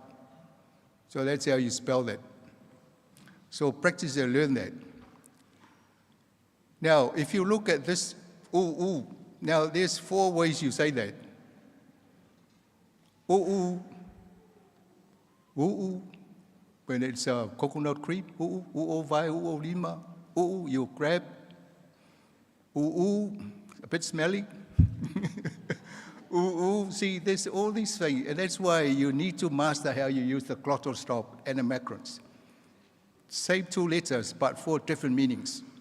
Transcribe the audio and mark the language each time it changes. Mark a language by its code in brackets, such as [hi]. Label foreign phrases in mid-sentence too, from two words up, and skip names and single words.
[en] So that's how you spell that. So practice and learn that. Now, if you look at this, ooh, now there's 4 ways you say that. Ooh, when it's coconut cream, ooh, vai, ooh, lima, ooh, you grab, ooh, a bit smelly. Ooh, see, there's all these things, and that's why you need to master how you use the glottal stop and the macrons. Same 2 letters, but 4 different meanings.